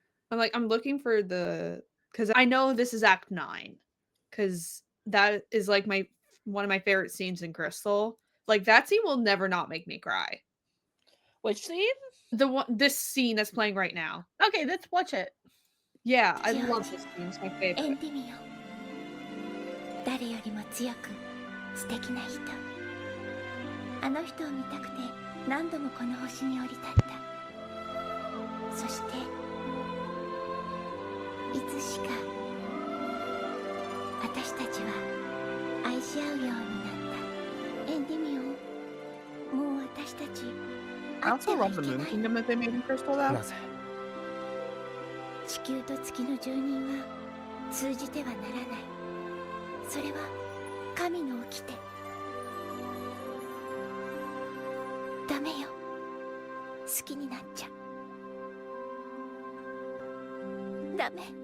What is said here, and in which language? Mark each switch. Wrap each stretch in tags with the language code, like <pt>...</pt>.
<en>I'm looking for because I know this is Act 9, because that is like one of my favorite scenes in Crystal. Like that scene will never not make me cry. Which scene? This scene that's playing right now. Okay, let's watch it. Yeah, I love this scene. It's my favorite.</en> <ja>エンディミオ、誰よりも強く素敵な人。あの人を見たくて何度もこの星に降り立った。そしていつしか私たちは愛し合うようになった。エンディミオ、もう私たち</ja> <en>I also love the Moon Kingdom that they made in Crystal, though.</en> <ja>地球と月の住人は通じてはならない。それは神の掟。ダメよ、好きになっちゃダメ。</ja>